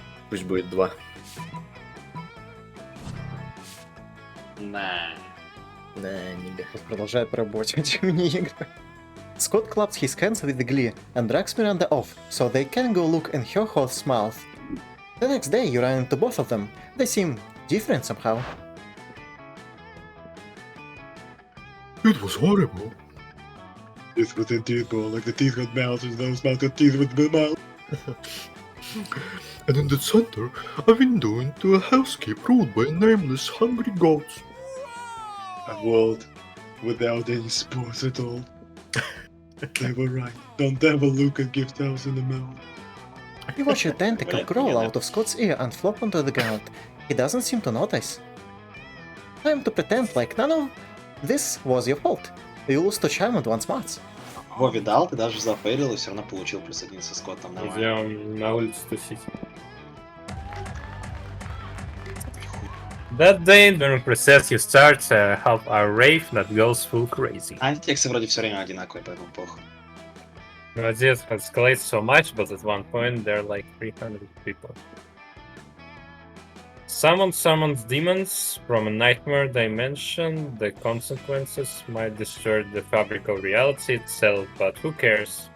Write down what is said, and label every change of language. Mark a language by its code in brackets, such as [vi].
[ru] Пусть будет 2. [en] Nah. [ru] Да, нига. Продолжает работать мини-игры. [en] Scott claps his hands with glee and drags Miranda off, so they can go look in her horse's mouth. The next day you run into both of them. They seem different somehow. It was horrible. Teeth within teeth, bro. Like the teeth got mouths and those mouths got teeth with the mouth. And in the center, a window into a hellscape ruled by nameless hungry goats. A world without any sports at all. They were right. Don't ever look a gift house in the mouth. You watch a tentacle crawl out of Scott's ear and flop onto the ground. He doesn't seem to notice. Time to pretend like none of this was your fault. You lose to Charmed once more. [ru] Во, видал, ты даже зафейлил и все равно получил плюс 1 со Скоттом. Нормально. Идем на улицу тусить. [en] That day, during recess, you start a half-hour rave that goes full crazy. [ru] Антитексты вроде все время одинаковые, поэтому похуй. [en] This escalates so much, but at one point there are like 300 people. Someone summons demons from a nightmare dimension. The consequences might disturb the fabric of reality itself, but who cares?